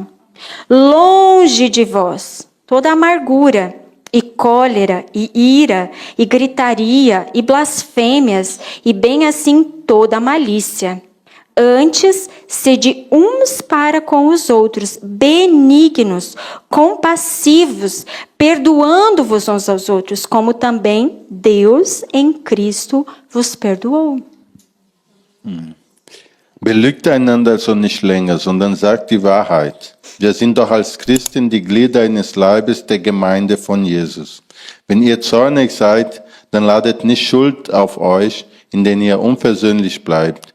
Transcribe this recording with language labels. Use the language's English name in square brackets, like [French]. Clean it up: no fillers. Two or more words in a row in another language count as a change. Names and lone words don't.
[Portuguese] Longe de vós toda amargura, e cólera, e ira, e gritaria, e blasfêmias, e bem assim toda malícia. Antes, sede uns para com os outros, benignos, compassivos, perdoando-vos uns aos outros, como também Deus em Cristo vos perdoou. [German] Belügt einander also nicht länger, sondern sagt die Wahrheit. Wir sind doch als Christen die Glieder eines Leibes der Gemeinde von Jesus. Wenn ihr zornig seid, dann ladet nicht Schuld auf euch, indem ihr unversöhnlich bleibt.